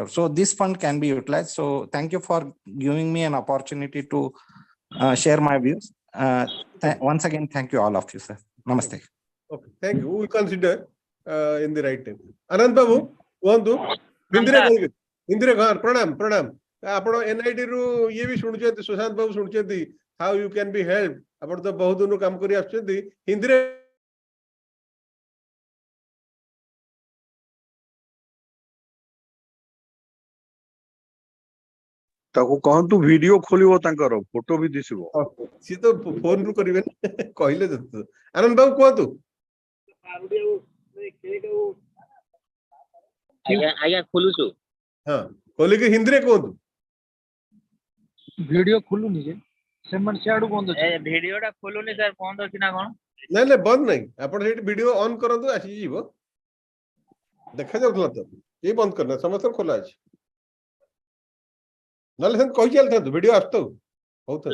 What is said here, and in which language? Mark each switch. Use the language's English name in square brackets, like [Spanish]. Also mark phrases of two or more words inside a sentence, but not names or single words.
[English] So this fund can be utilized. So thank you for giving me an opportunity to share my views. Once again, thank you all of you, sir. Namaste. Okay, thank you. We will consider in the right time. Anand Babu, Indira Khan, pranam. [Odia] ଆପଣ NID ରୁ ଇଏ ବି ଶୁଣୁଛନ୍ତି, ସୁଶାନ୍ତ ବାବୁ ଶୁଣୁଛନ୍ତି, [English] how you can be helped. [Odia] ଆପଣ ତ ବହୁତ ଦିନରୁ କାମ କରି ଆସୁଛନ୍ତି ହିନ୍ଦୀରେ। ତାକୁ କହନ୍ତୁ ଭିଡିଓ ଖୋଲିବ, ତାଙ୍କର ଫଟୋ ବି ଦିଶିବ। ସିଏ ତ ଫୋନ ରୁ କରିବେ କହିଲେ ଯେତେ। ଆନନ୍ଦ ବାବୁ କୁହନ୍ତୁ। ଆଜ୍ଞା ଖୋଲୁଛୁ। ହଁ ଖୋଲି କି ହିନ୍ଦୀ ରେ କହତୁ ଭିଡିଓ ଖୋଲୁନି ଯେ ସେମାନେ ସିଆଡୁ ବନ୍ଦ ଅଛି ଭିଡିଓ ଟା ଖୋଲୁନି ସାର୍ ବନ୍ଦ ଅଛି ନା କଣ? ନାଇଁ ନାଇଁ ବନ୍ଦ ନାହିଁ ଆପଣ ସେଇଠି ଭିଡିଓ ଅନ୍ କରନ୍ତୁ ଆସିଯିବ ଦେଖା ଯାଉଥିଲା ତ କେହି ବନ୍ଦ କରିନା ସମସ୍ତଙ୍କ ଖୋଲା ଅଛି ନହେଲେ ସେମିତି କହି ଚାଲିଥାନ୍ତୁ ଭିଡିଓ ଆସୁଥାଉ ହଉଥାଉ